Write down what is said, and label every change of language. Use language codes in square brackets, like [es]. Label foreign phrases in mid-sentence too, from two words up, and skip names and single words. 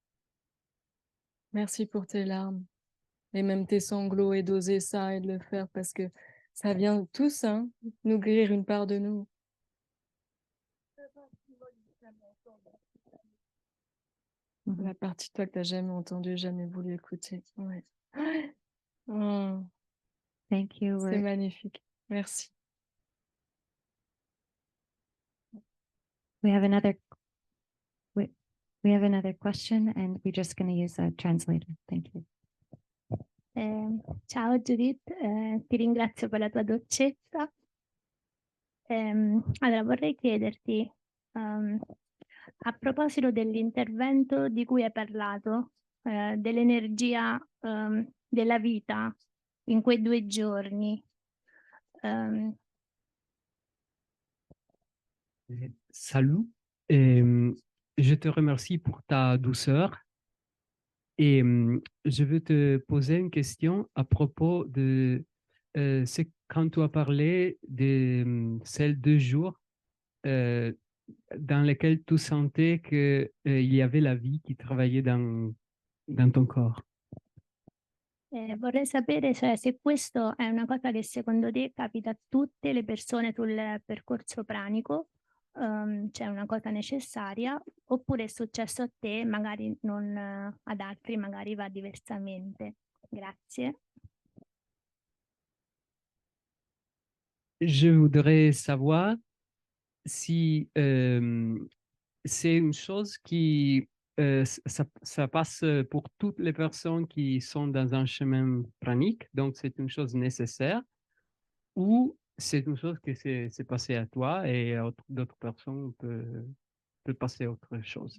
[fr] Merci pour tes larmes et même tes sanglots et d'oser ça et de le faire parce que ça vient tous, hein, nous guérir une part de nous. Mhm. La partie de toi que tu n'as jamais entendue, jamais voulu écouter. Ouais. Oh, [en] Thank you. [fr] c'est magnifique. Merci. [en] We have another question and we're just going to use a translator. Thank you. [it] Ciao Judith, ti ringrazio per la tua dolcezza. Allora vorrei chiederti, a proposito dell'intervento di cui hai parlato, dell'energia della vita in quei 2 giorni, [fr] Salut, je te remercie pour ta douceur et je veux te poser une question à propos de quand tu as parlé de ces 2 jours dans lesquels tu sentais qu'il y avait la vie qui travaillait dans ton corps. [it] vorrei sapere se questo è una cosa che secondo te capita a tutte le persone sul percorso pranico, cioè una cosa necessaria, oppure è successo a te, magari non ad altri, magari va diversamente. Grazie. [fr] Je voudrais savoir si c'est une chose qui ça passe pour toutes les personnes qui sont dans un chemin pranique, donc c'est une chose nécessaire, ou c'est une chose que c'est passé à toi et à d'autres personnes peut passer à autre chose.